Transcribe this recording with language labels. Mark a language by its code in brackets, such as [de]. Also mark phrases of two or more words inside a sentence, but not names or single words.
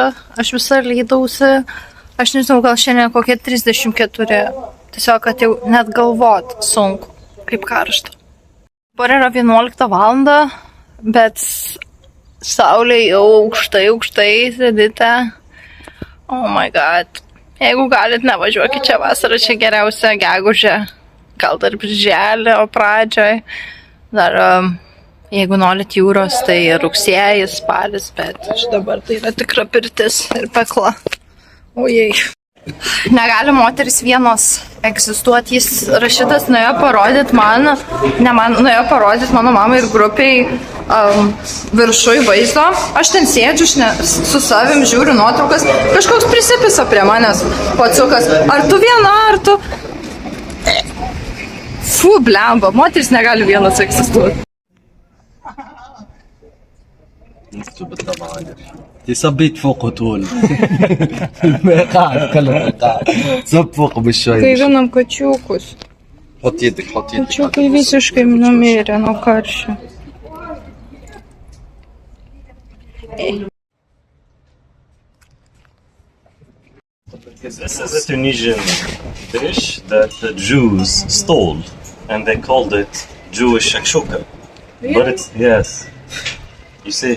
[lt] Aš visą lydausi, aš nežinau, gal šiandien kokie 34. Tiesiog, kad jau net galvot sunku, kaip karšta. Dabar yra 11 valanda, bet saulė jau aukštai sėdite. [en] Oh my god. [lt] Jeigu galit, nevažiuokit čia vasarą, čia geriausia gegužė. Gal dar birželį, o pradžioj. Dar, jeigu norit jūros, tai rugsėjis, spalis, bet dabar tai yra tikra pirtis ir pekla. Ojei. Negali moteris vienos egzistuoti. Jis Rašidas nuėjo parodyti nuėjo parodyti mano mamai ir grupiai viršui vaizdo. Aš ten sėdžiu, su savim žiūriu nuotraukas. Kažkoks prisipisa prie manęs pacukas. Ar tu viena, ar tu... Fu, blemba, moteris negali vienas egzistuoti. [ar] تثبت فوق طول قاعد كله قاعد صب فوق بالشوي [lt] Gaivinam kačiukus. [ar] حط يدك [lt] Kačiukai visiškai numirė nuo karščio. [en] This is a Tunisian dish that the Jews stole, and they called it Jewish shakshuka. Really? But it's, yes. You see?